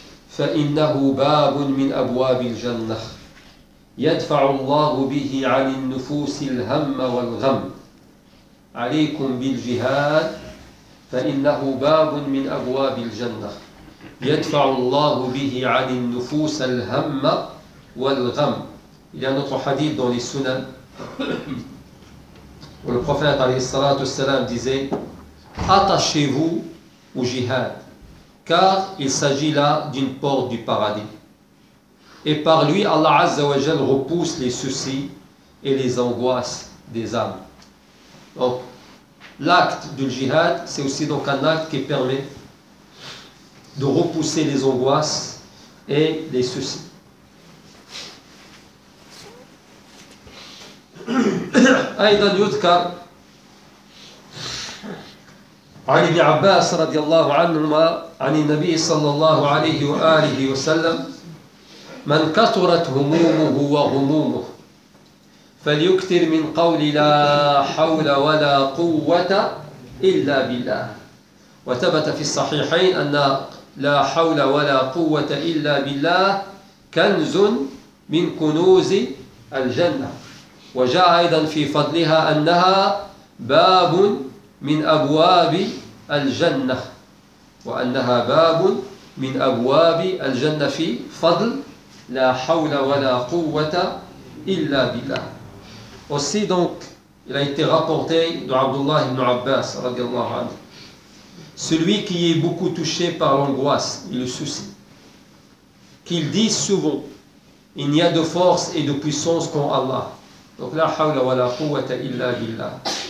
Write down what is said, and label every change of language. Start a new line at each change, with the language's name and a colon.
Arabic: فإنه باب من أبواب الجنة يدفع الله به عن النفوس الهم والغم عليكم بالجهاد فإنه باب من أبواب الجنة يدفع الله به عن النفوس الهم والغم.
French: Il y a un autre hadith dans les sunan où le prophète
Arabic: عليه الصلاة والسلام
French: disait attachez-vous au jihad, car il s'agit là d'une porte du paradis. Et par lui, Allah Azza wa Jal repousse les soucis et les angoisses des âmes. Donc, l'acte du jihad, c'est aussi donc un acte qui permet de repousser les angoisses et les soucis.
Arabic: Aïdan Yudka, عن ابن عباس رضي الله عنهما عن النبي صلى الله عليه وآله وسلم من كثرت همومه وغمومه فليكثر من قول لا حول ولا قوة إلا بالله. وثبت في الصحيحين أن لا حول ولا قوة إلا بالله كنز من كنوز الجنة، وجاء أيضا في فضلها أنها باب من أبواب الجنة وأنها باب من أبواب الجنة في فضل لا حول ولا قوة إلا بالله.
French: Aussi donc il a été rapporté d'Abdullah ibn Abbas radiallahu anhu, celui qui est beaucoup touché par l'angoisse et le souci, qu'il dit souvent il n'y a de force et de puissance qu'en Allah, donc la hawla wa la quwwata illa billah.